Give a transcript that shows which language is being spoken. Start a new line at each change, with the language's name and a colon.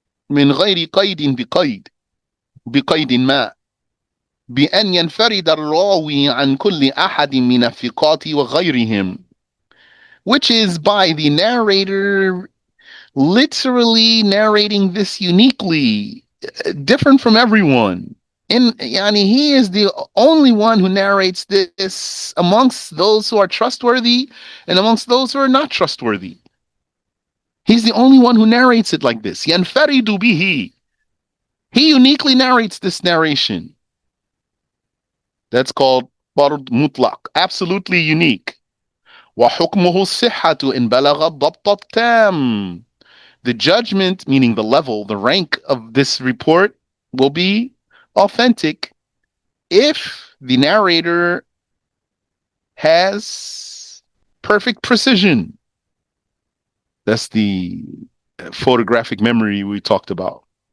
Arabic: من غير قيد بقيد ما بأن ينفرد الراوي عن كل أحد من الثقات وغيرهم,
English: which is by the narrator literally narrating this uniquely, different from everyone. He is the only one who narrates this amongst those who are trustworthy and amongst those who are not trustworthy. He's the only one who narrates it like this.
Arabic: ينفرد به.
English: He uniquely narrates this narration. That's called فرد مطلق, absolutely unique.
Arabic: وحكمه الصحة إن بلغ الضبط التام.
English: The judgment, meaning the level, the rank of this report, will be authentic if the narrator has perfect precision. That's the photographic memory we talked about.